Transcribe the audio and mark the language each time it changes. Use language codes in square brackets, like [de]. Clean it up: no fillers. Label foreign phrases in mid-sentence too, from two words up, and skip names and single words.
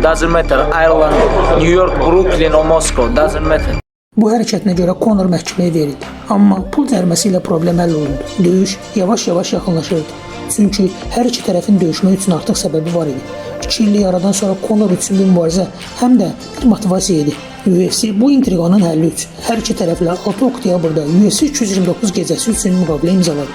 [en] Doesn't matter. Ireland, New York, Brooklyn or Moscow. Doesn't matter. [az] Bu hərəkətinə görə Conor məhkəməyə verildi. Amma pul cəriməsi ilə problem həll olundu. Döyüş yavaş-yavaş yaxınlaşırdı. Çünki hər iki tərəfin döyüşmək üçün artıq səbəbi var idi. 2 illik aradan sonra Conor üçün bir mübarizə həm də bir motivasiya idi. UFC bu intriqanın həlli üçün hər iki tərəflə 6 oktyabrda UFC 229 gecəsi üçün müqavilə imzaladı.